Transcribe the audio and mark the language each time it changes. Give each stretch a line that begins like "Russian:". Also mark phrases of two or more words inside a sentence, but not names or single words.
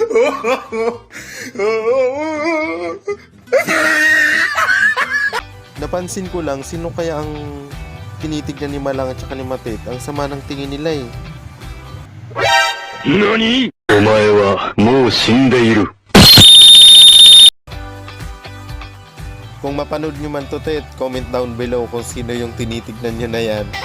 Filipino: Napansin ko lang, sino kaya ang tinitignan ni Malang at saka ni Matet? Ang sama ng tingin nila eh.
Japanese: 何お前はもう死んでいる。
Filipino: Kung mapanood nyo man to, Tet,
English: comment down below
Filipino: kung sino yung tinitignan nyo na yan.